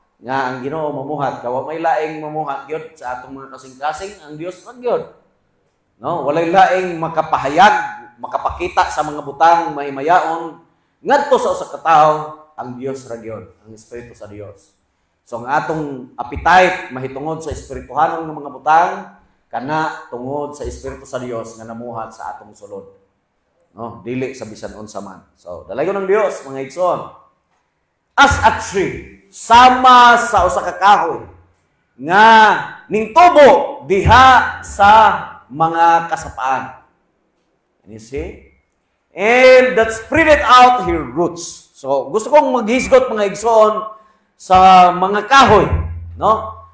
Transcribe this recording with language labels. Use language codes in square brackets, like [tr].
[ceb] Nga ang Ginoo mamuhat, kawa may laing mamuhat gyud sa atong mga kasing-kasing, ang Dios man gyud. No, walay laing makapahayag, makapakita sa mga butang mahimayaon ngadto sa usa ka tawo, ang Dios ra gyud, ang Espiritu sa Dios. So ang atong appetite mahitungod sa espirituhanong mga butang kana tungod sa Espiritu sa Dios nga namuhat sa atong sulod. No, dili sa bisan unsa man. So dalayon ng Dios mga igsoon. [en] As a tree [ceb] sama sa usa ka kahoy nga ningtubo diha sa mga kasapaan. [en] You see? And that spreaded out her roots. [ceb] So gusto kong maghisgot mga igsoon sa mga kahoy, no?